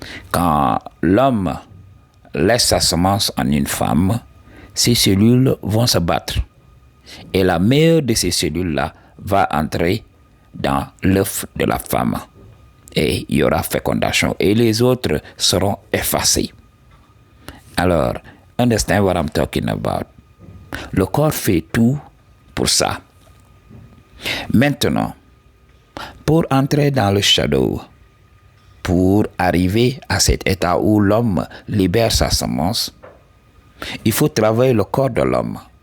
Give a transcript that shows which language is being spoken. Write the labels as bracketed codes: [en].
[fr] Quand l'homme laisse sa semence en une femme, ces cellules vont se battre. Et la meilleure de ces cellules-là va entrer dans l'œuf de la femme. Et il y aura fécondation. Et les autres seront effacés. [en] Alors, understand what I'm talking about? [fr] Le corps fait tout pour ça. Maintenant, pour entrer dans le shadow, pour arriver à cet état où l'homme libère sa semence, il faut travailler le corps de l'homme.